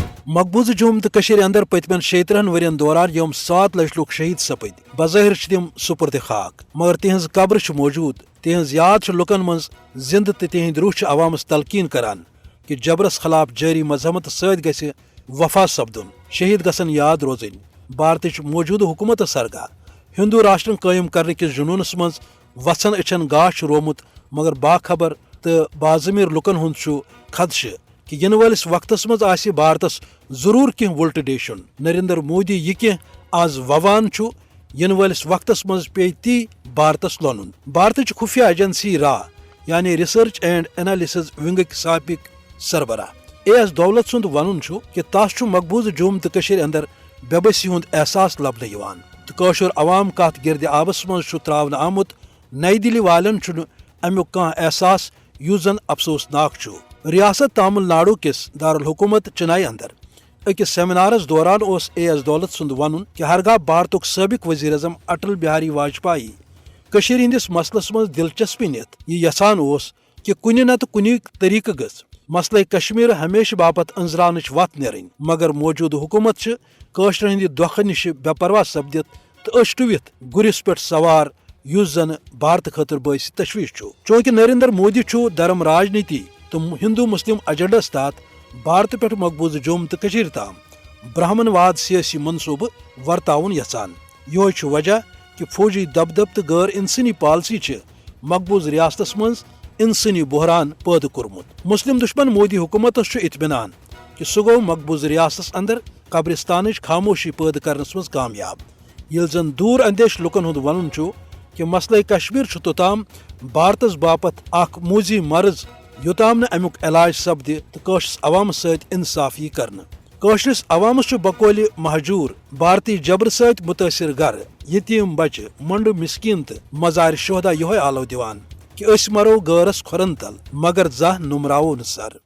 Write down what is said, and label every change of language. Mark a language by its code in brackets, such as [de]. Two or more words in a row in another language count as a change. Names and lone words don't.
[ks] مقبوض جوم تو اندر پتمن 36 ورین دوران یم 7 لچھ لوگ شہید سپد بظاہر تم سپرد خاک مگر تہذ قبر موجود تہذ یاد لکن من زند تو تہند روح عوامس تلقین کران کہ جبرس خلاف جاری مذہمت ست گھ وفا سپدن شہید گھن یاد روزن بھارتچ موجودہ حکومت سرگاہ ہندو راشٹر قائم کرنے کس جنونس من وژھن اچھن گاش رومت مگر باخبر تو باضمیر لکن ہند خدشہ کہ ین ولس وقتس مز آسہ بھارتس ضرور کی وُلٹ ڈیشن نریندر مودی یہ کی آز ووان ین ولس وقتس مز پی تی بھارتس لونن بھارتچ خفیہ ایجنسی را یعنی ریسرچ اینڈ انالیسز ونگک سابق سربراہ ایس دولت سند ون کہ تس مقبوض جوم تو اندر بے بسی ہند احساس لبنہ یوان تو قشر عوام کت گرد آبس مز تراؤن آمت نئی دلی والن امیک کان احساس یس زن افسوسناک ریاست تامل ناڈو کس دارالحکومت چنئی اندر اکس سیمینارس دوران ایس دولت سند ون کہ ہرگاہ بھارتک سابق وزیر اعظم اٹل بہاری واجپائی ہندس مسلس مز دلچسپی نت یہ یژھان کہ کن نتہ کن طریقہ گھ مسئلہ کشمیر ہمیشہ باپت انزرانچ وت نیرن مگر موجودہ حکومت قشر ہند دکھہ نش بے پرواہ سپدت تو أچھ ٹوِتھ گرس پہ سوار اس زن بھارت خاطر باعث تشویش چونکہ نریندر مودی دھرم راجنیتی تو ہندو مسلم ایجنڈس تحت بھارت پہ مقبوض جوم تو تام برہمن واد سیاسی منصوبہ ورتاؤن یژھان یہ وجہ کہ فوجی دبدب تو غیر انسانی پالسی مقبوض ریاستس مز انسانی بحران پید کورمت مسلم دشمن مودی حکومتس اطمینان کہ سہ گو مقبوض ریاستس اندر قبرستانچ خاموشی پید کرنس مز کامیاب یل زن دور اندیش لکن ہند ون کہ مسئلہ کشمیر توتام بھارتس باپت اخ موذی مرض یوتام نہ امیک علاج سپد تو قشرس عوام ست انصافی کرنا قشرس عوامس بقول مہجور بھارتی جبر ست متاثر گر یتیم بچہ منڈ مسکین تو مزار شہدا یہ آلو دیوان کہ اس مرو غیرس کھرن تل مگر زہ نمراو سر